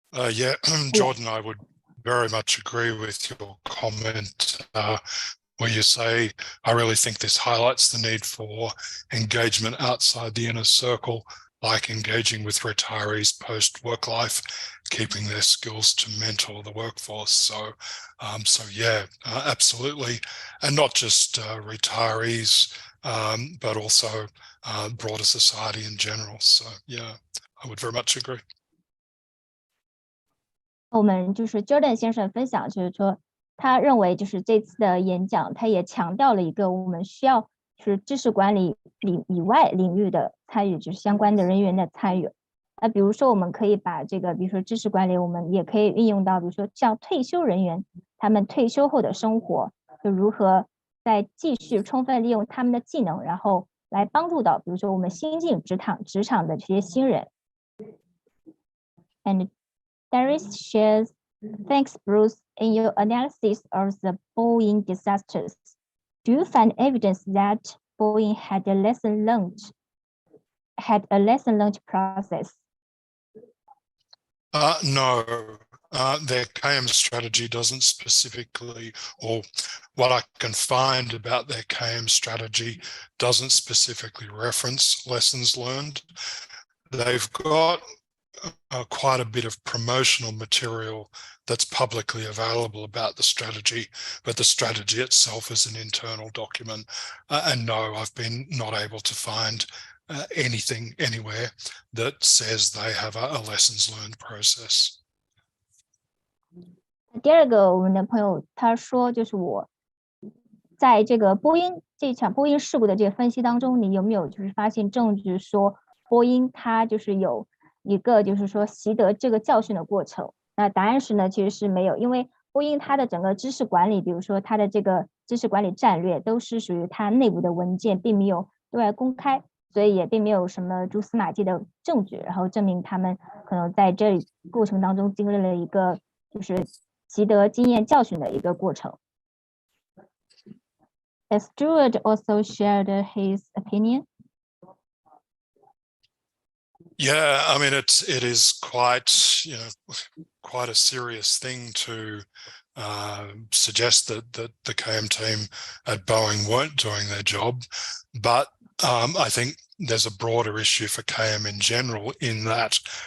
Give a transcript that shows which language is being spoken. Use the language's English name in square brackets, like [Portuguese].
[English] Yeah, Jordan, I would very much agree with your comment where you say, I really think this highlights the need for engagement outside the inner circle, like engaging with retirees post-work life, keeping their skills to mentor the workforce. So yeah, absolutely. And not just retirees, but also broader society in general. So yeah, I would very much agree. [Chinese] 我们就是 Jordan 先生分享，就是说他认为就是这次的演讲，他也强调了一个我们需要就是知识管理以外领域的参与，就是相关的人员的参与。那比如说我们可以把这个，比如说知识管理，我们也可以运用到，比如说像退休人员，他们退休后的生活，就如何再继续充分利用他们的技能，然后来帮助到，比如说我们新进职场的这些新人。 [English] And Darius shares, thanks Bruce, in your analysis of the Boeing disasters, do you find evidence that Boeing had a lesson learned process? No, their KM strategy doesn't specifically, or what I can find about their KM strategy doesn't specifically reference lessons learned. They've got quite a bit of promotional material that's publicly available about the strategy, but the strategy itself is an internal document. And no, I've been not able to find anything anywhere that says they have a lessons learned process. [Chinese] 第二个，我们的朋友他说，就是我在这个这场波音事故的这个分析当中，你有没有就是发现证据说波音它就是有一个就是说习得这个教训的过程？那答案是呢，其实是没有，因为波音它的整个知识管理，比如说它的这个知识管理战略，都是属于它内部的文件，并没有对外公开，所以也并没有什么蛛丝马迹的证据，然后证明他们可能在这过程当中经历了一个就是习得经验教训的一个过程。 [English] As Stuart also shared his opinion. Yeah, I mean, it is quite a serious thing to suggest that the KM team at Boeing weren't doing their job, but I think there's a broader issue for KM in general in that